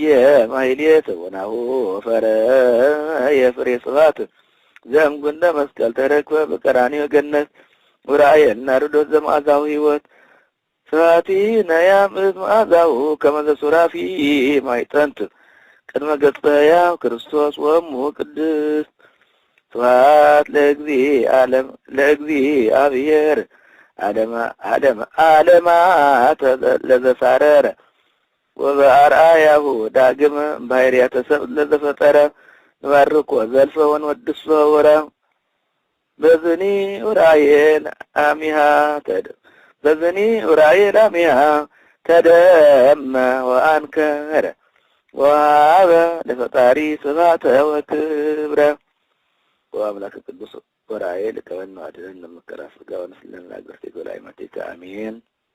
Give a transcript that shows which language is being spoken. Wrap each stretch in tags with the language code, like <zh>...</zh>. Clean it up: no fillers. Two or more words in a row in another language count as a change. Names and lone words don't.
<gez>ማሕሌት ወናሁ ፈረየ ፍሬ ስብሐት ዘእምጉንደ መስቀል ተረክበ በቀራንዮ ገነት ወራእየ ናርዶስ ዘመዓዛሁ ሕይወት ስብሐቲ ነያምዝ መዓዛሁ ከመ ዘሱራፊ ማይጠንት ቅድመ ገጽ ሕያው ክርስቶስ ወእሙ ቅድስት ስብሐት ለእግዚአብሔር ዓለማተ ለዘሳረረ ወበአርአያሁ ዳግመ ባሕርያተ ሰብእ ለዘፈጠረ ንባርኮ ዘልፈ ወንወድሶ ወረ በዝኒ ኡራኤል አሚሃ ተደመ ወአንከረ ወሀበ ለፈጣሪ ስብሐተ ወክብረ ወአምላከ ቅዱስ ኡራኤል ከወነ አድኅነነ እምከራ ሥጋ ወነፍስ ለነ አግብርቲከ ወለአይመቲከ አሜን።</gez>